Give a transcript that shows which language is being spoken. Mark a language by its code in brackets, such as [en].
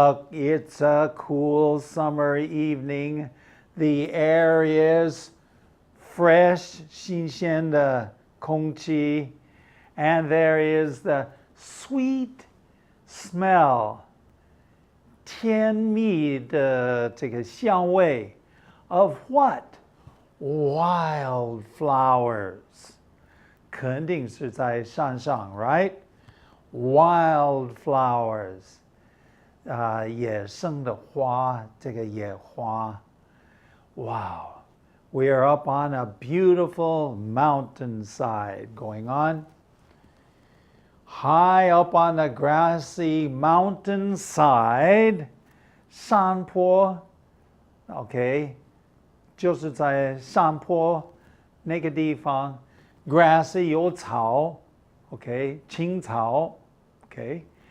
[en] It's a cool summer evening. The air is fresh, [zh] 新鲜的空气, [en] and there is the sweet smell, [zh] 甜蜜的这个香味 [en] of what? Wildflowers. [zh] 肯定是在山上, [en] right? [zh] Wildflowers. 野生的花, 这个野花. [en] Wow. We are up on a beautiful mountainside going on. High up on the grassy mountainside, [zh] 山坡 [en] OK [zh] 就是在山坡那个地方 [en] grassy [zh] 有草 [en] OK [zh] 青草 [en] OK